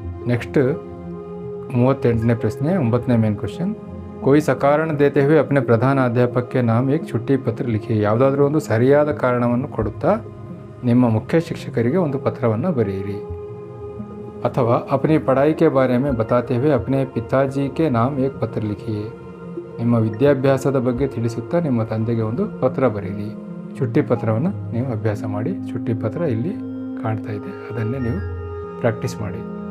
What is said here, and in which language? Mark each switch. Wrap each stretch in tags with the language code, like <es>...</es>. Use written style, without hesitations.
<kn>Next 38ನೇ ಪ್ರಶ್ನೆ, 9ನೇ main question.</kn> <hi>कोई सकारण देते हुए अपने प्रधान अध्यापक के नाम एक छुट्टी पत्र लिखिए.</hi> <kn>ಯಾವುದಾದ್ರೂ ಒಂದು ಸರಿಯಾದ ಕಾರಣವನ್ನು ಕೊಡುತ್ತಾ ನಿಮ್ಮ ಮುಖ್ಯ ಶಿಕ್ಷಕರಿಗೆ ಒಂದು ಪತ್ರವನ್ನು ಬರೆಯಿರಿ.</kn> <hi>ಅಥವಾ अपनी पढ़ाई के बारे में बताते हुए अपने पिताजी के नाम एक पत्र लिखिए.</hi> <kn>ನಿಮ್ಮ ವಿದ್ಯಾಭ್ಯಾಸದ ಬಗ್ಗೆ ತಿಳಿಸುತ್ತಾ ನಿಮ್ಮ ತಂದೆಗೆ ಒಂದು ಪತ್ರ ಬರೆಯಿರಿ. छुट्टी ಪತ್ರವನ್ನು ನೀವು ಅಭ್ಯಾಸ ಮಾಡಿ. छुट्टी ಪತ್ರ ಇಲ್ಲಿ ಕಾಣ್ತಾ ಇದೆ, ಅದನ್ನೇ ನೀವು ಪ್ರಾಕ್ಟೀಸ್ ಮಾಡಿ.</kn>